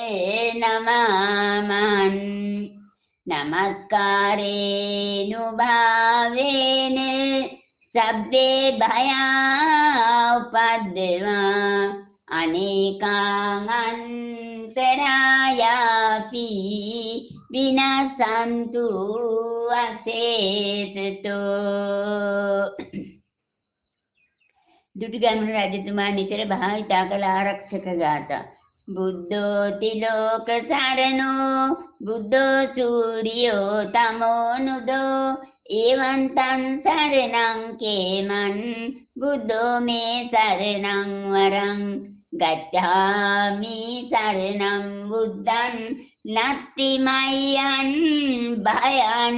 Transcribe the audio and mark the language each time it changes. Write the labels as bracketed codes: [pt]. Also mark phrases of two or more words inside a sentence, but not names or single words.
[pi] නමාමං නමස්කාරේනු භාවේන සබ්බේ භයා උපද්දවා අනේකාං අන්තරායාපි විනසන්තු [si] අසේසතෝ දුටුගැමුණු රජතුමා නිතර භාවිතා කළ ආරක්ෂක ගාථා [pi] බුද්ධෝ තිලෝක සරණෝ බුද්ධෝ සූර්යෝ තමෝනුදෝ ඒවන්තං සරණං කේමන් බුද්ධෝ මේ සරණං වරං ගච්ඡාමි සරණං බුද්ධං නත්ති මයං භයං